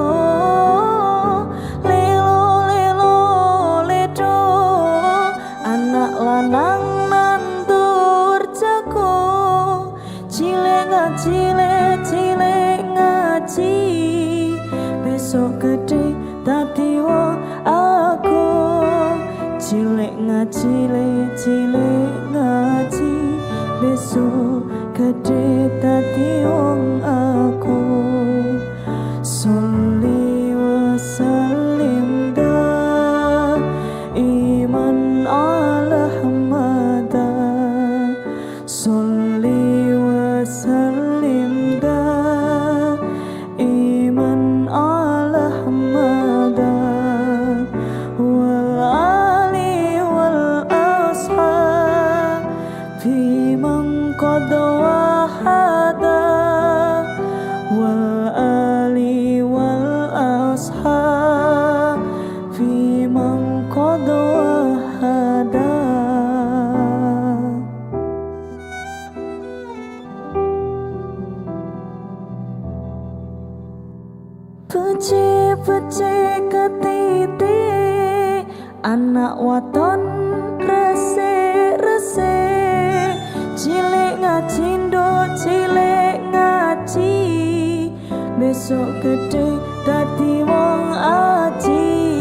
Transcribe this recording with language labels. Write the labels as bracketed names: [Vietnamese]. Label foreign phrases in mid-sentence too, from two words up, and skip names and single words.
[Javanese] Lelo ledo, anak lanang nandur jago, cilik ngaji, besok gede dadi wong aku. Cilik ngaji, besok gede dadi wong aku. [Arabic] صل وسلم دائما على أحمدا. صل وسلم دائما على أحمدا. والآل والأصحاب بمن قد وحدا. والآل والأصحاب بمن قد وحدا. [Javanese] Becik ketitik anak waton resik, cilik ngaji, besok gede dadi wong aji.